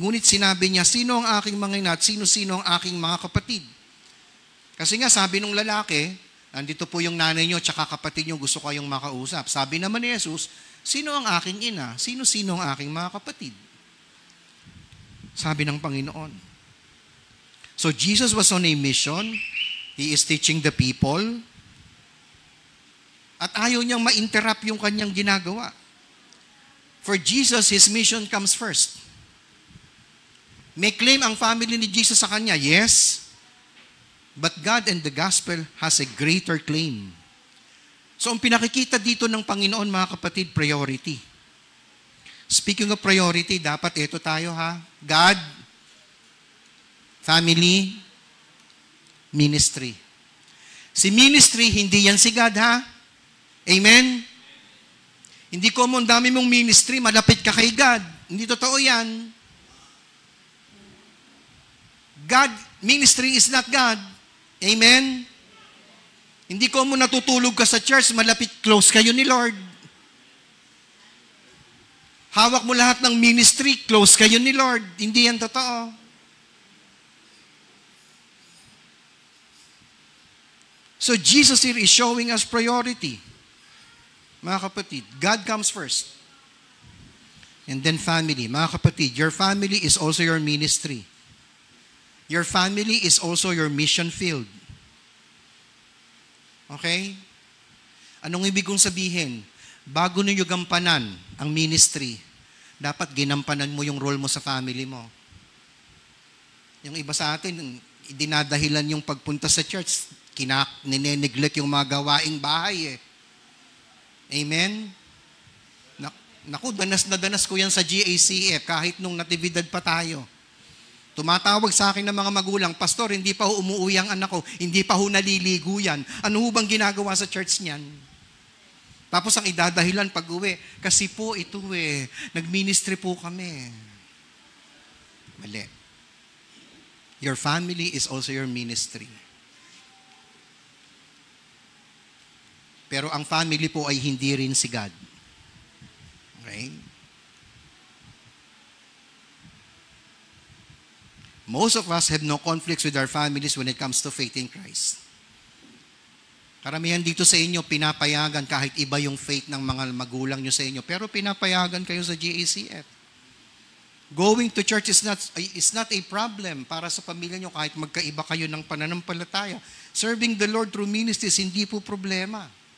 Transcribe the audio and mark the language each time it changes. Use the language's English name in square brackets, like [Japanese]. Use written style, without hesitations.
[Filipino] Ngunit sinabi niya, sino ang aking mga ina at sino-sino ang aking mga kapatid? Kasi nga sabi nung lalaki, nandito po yung nanay niyo at kapatid niyo, gusto kayong makausap. Sabi naman ni Jesus, sino ang aking ina? Sino-sino ang aking mga kapatid? Sabi ng Panginoon. [English] So Jesus was on a mission. He is teaching the people. [Filipino] At ayaw niyang ma-interrupt yung kanyang ginagawa. [English] For Jesus, His mission comes first. [Filipino] May claim ang family ni Jesus sa kanya, yes. [English] But God and the gospel has a greater claim. [Filipino] So ang pinakikita dito ng Panginoon, mga kapatid, priority. Speaking of priority, dapat ito tayo God, family, ministry. Si ministry, hindi yan si God, Amen? Hindi ko ang dami mong ministry, malapit ka kay God. Hindi totoo yan. [English] God, ministry is not God. Amen? [Filipino] Hindi ko mo natutulog ka sa church, malapit, close kayo ni Lord. Hawak mo lahat ng ministry, close kayo ni Lord. Hindi yan totoo. [English] So Jesus here is showing us priority. [Filipino] Mga kapatid, [English] God comes first. And then family. [Filipino] Mga kapatid, [English] your family is also your ministry. Your family is also your mission field. Okay? [Filipino] Anong ibig kong sabihin? Bago ninyo gampanan ang ministry, dapat ginampanan mo yung role mo sa family mo. Yung iba sa atin, dinadahilan yung pagpunta sa church, nineneglect yung mga gawaing bahay. Amen? Naku, danas na danas ko yan sa GACF kahit nung natividad pa tayo. Tumatawag sa akin ng mga magulang, Pastor, hindi pa ho umuwi ang anak ko, hindi pa ho naliligo yan. Ano ho bang ginagawa sa church niyan? Tapos ang idadahilan pag uwi, kasi po ito nag-ministry po kami. Mali. [English] Your family is also your ministry. [Filipino] Pero ang family po ay hindi rin si God. [English] Okay? Most of us have no conflicts with our families when it comes to faith in Christ. [Filipino] Karamihan dito sa inyo, pinapayagan kahit iba yung faith ng mga magulang nyo sa inyo, pero pinapayagan kayo sa GACF. [English] Going to church is not a problem [Filipino] para sa pamilya nyo kahit magkaiba kayo ng pananampalataya. [English] Serving the Lord through ministries, [Filipino] hindi po problema.